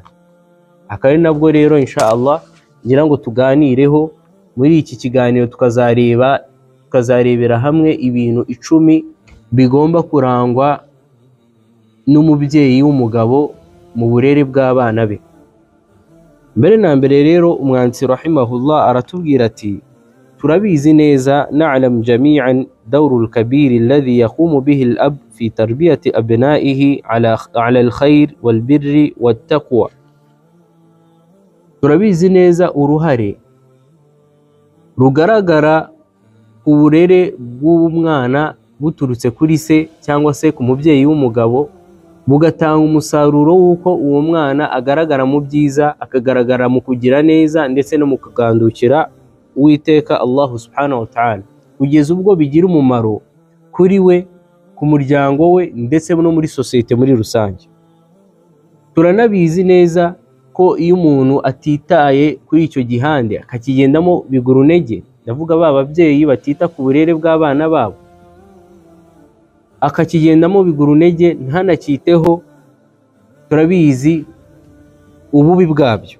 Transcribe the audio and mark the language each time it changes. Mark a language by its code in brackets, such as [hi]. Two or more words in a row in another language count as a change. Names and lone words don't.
[rw] Akaba ari nabwo rero inshallah ngira ngo tuganireho muri iki kiganiro, tukazarebera hamwe ibintu 10 bigomba kurangwa n'umubyeyi w'umugabo mu burere bw'abana be. Mbere na mbere rero umwanditsi rahimahullah aratubwira ati: turabizi neza, [ar] نعلم جميعا الدور الكبير الذي يقوم به الأب في تربية أبنائه على الخير والبر والتقوى. [rw] Turabizi neza uruhare rugaragara ku burere bw'umwana buturutse kuri se cyangwa se ku mubyeyi w'umugabo, bugatanga umusaruro w'uko uwo mwana agaragara mu byiza, akagaragara mu kugira neza ndetse no mu kugandukira Uwiteka Allah [ar] سبحانه وتعالى, [rw] kugeza ubwo bigira umumaro kuri we, ku muryango we ndetse no muri societe muri rusange. Turanabizi neza ko iyo umuntu atitaye kuri icyo gihande akakigendamo biguru ntege, ndavuga bababyeyi batita ku burere bw'abana babo, akakigendamo biguru ntege ntanakiteho, turabizi ububi bwabyo.